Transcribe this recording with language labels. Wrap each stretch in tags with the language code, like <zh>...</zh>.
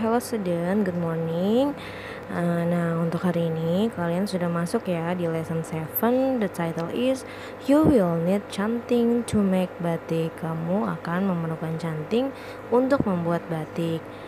<en>Hello student, good morning.</en> <id>Nah, untuk hari ini kalian sudah masuk ya di lesson 7.</id> <en>The title is You will need canting to make batik.</en> <id>Kamu akan memerlukan canting untuk membuat batik.</id>